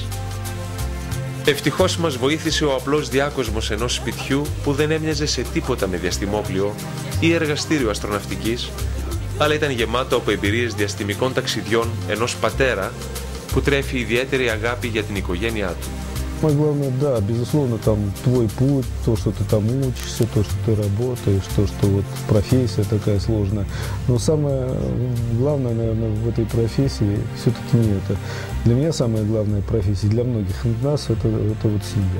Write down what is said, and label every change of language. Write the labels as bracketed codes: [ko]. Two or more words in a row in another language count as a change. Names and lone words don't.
[el] Ευτυχώς μας βοήθησε ο απλός διάκοσμος ενός σπιτιού που δεν έμοιαζε σε τίποτα με διαστημόπλιο ή εργαστήριο αστροναυτικής, αλλά ήταν γεμάτο από εμπειρίες διαστημικών ταξιδιών ενός πατέρα που τρέφει ιδιαίτερη αγάπη για την οικογένειά του. [ru] Самое главное, да, безусловно, там твой путь, то, что ты там учишься, то, что ты работаешь, то, что вот профессия такая сложная. Но самое главное, наверное, в этой профессии все-таки не это. Для меня самая главная профессия, для многих нас, это вот семья.